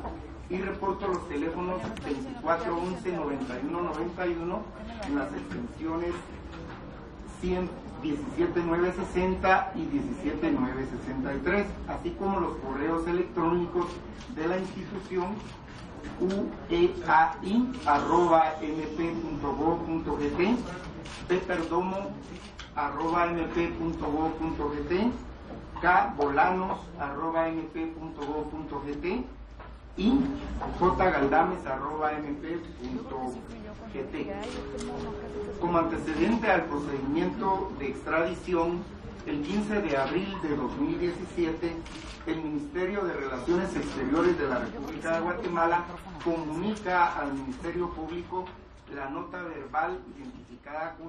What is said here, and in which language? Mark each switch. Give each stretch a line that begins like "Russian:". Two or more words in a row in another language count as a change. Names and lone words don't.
Spanish: Y reporto los teléfonos 2411-9191 en las extensiones 17960 y 17963, así como los correos electrónicos de la institución ueai@mp.gov.gt, peperdomo@mp.gov.gt, kbolanos@mp.gov.gt y jgaldames@mp.gt. Como antecedente al procedimiento de extradición, el 15 de abril de 2017, el Ministerio de Relaciones Exteriores de la República de Guatemala comunica al Ministerio Público la nota verbal identificada con